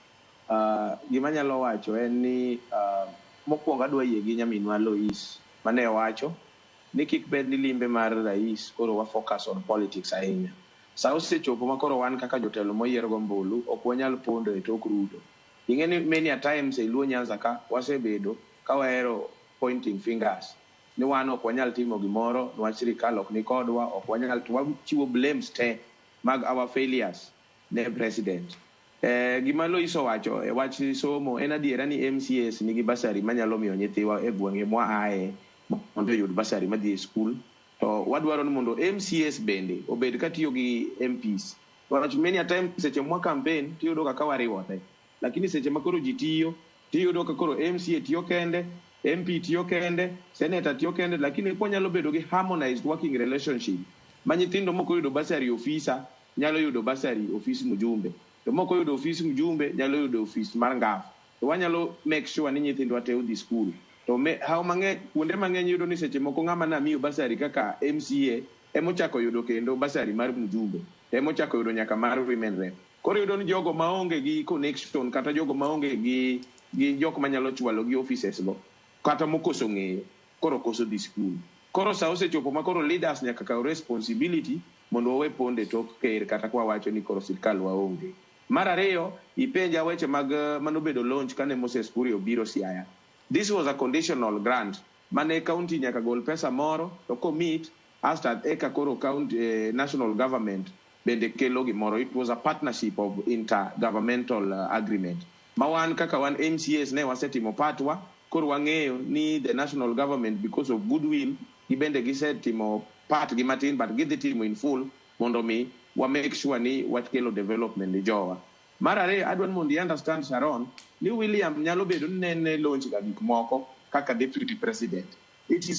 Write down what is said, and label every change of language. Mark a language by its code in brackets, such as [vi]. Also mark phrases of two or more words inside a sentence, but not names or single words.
[luo] Gima nyalo wacho en ni mokwongo adwa yie gi nyaminwa Lois mane wacho ni kik bed ni limbe mar rais koro wa [en] focus on politics [luo] ahinya. Sa osechopo ma koro wan kaka jotelo moyier gombulu ok wanyal pondo e tok Ruto. Ing'e ni [en] many a times [luo] e Luo Nyanza ka wasebedo ka wahero [en] pointing fingers [luo] ni wan ok wanyal timo gimoro, nwach sirikal ok ni kodwa, ok wanyal wachiwo blames te mag [en] our failures [luo] ne president. Gima Lois owacho e wach somo en adiera ni MCAs nigi basari manyalo miyo nyithiwa e gwenge mwa ae mondo yud basari madhi e skul. To wadwaro ni mondo MCAs bende obed katiyo gi MPs. Wach [en] many a time [luo] seche mwa campaign tiyudo kaka wariwore. Lakini seche makoro ji tiyo, tiyudo ka koro MCA tiyo kende, MP tiyo kende, Senator tiyo kende, lakini kwa nyalo bedo gi [en] harmonized working relationship. [luo] Ma nyithindo moko yudo basari ofisa nyalo yudo basari ofisi mjumbe. To moko yudo ofisi mjumbe nyalo yudo ofisi mar ngaf. To wanyalo [en] make sure [luo] ni nyithindo ate udhi school. To how mang'eny kuonde mang'eny yudo ni seche moko ng'ama na miyo basari kaka MCA emochako yudo kendo basari mar mjumbe. Emochako yudo nyaka mar [en] women rep. [luo] Koro yudo ni jogo maonge gi connection kata jogo maonge gi jok manyalo chwalo gi offices go kata mokoso ng'eyo koro koso dhi school. Koro sa osechopo ma koro leaders nyaka kaw responsibility mondo wawe ponde tok ker kata kwa wacho ni koro sirkal waonge. Mar ariyo, ipenja weche mag manobedo launch kane Moses Kuria obiro Siaya. [en] This was a conditional grant. [luo] Mane county nyaka gol pesa moro to commit hasta eka koro county national government bende kelo gimoro. [en] It was a partnership of intergovernmental agreement. [luo] Mawan kaka wan MCAs ne wasetimo patwa koro wang'eyo ni [en] the national government because of goodwill [luo] gibende gisetimo part gi matin but gidhi timo [en] in full [luo] mondo mi wa [en] make sure [luo] ni wakelo development ni jowa. Mar ariyo adwa ni mondo understand Sharon ni William nyalo bedo ni ne launch ga gik moko kaka [en] deputy president. It is